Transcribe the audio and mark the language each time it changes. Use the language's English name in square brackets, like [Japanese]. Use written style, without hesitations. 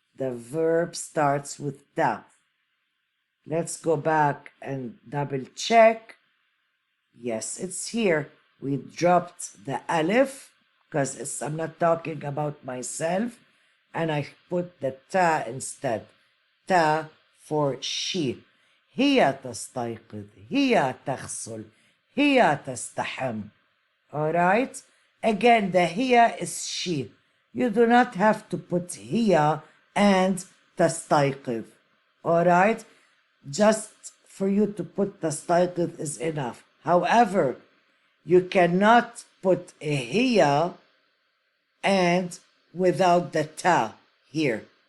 [English] The verb starts with ta. Let's go back and double check. Yes, it's here. We dropped the alif because I'm not talking about myself, and I put the ta instead. Ta for she. [Arabic] هي تستيقظ, هي تغسل, هي تستحم. [English] All right? Again, the هي is she. You do not have to put هي and تستيقظ. All right? Just for you to put تستيقظ is enough. However, you cannot put a hiya and without the ta here.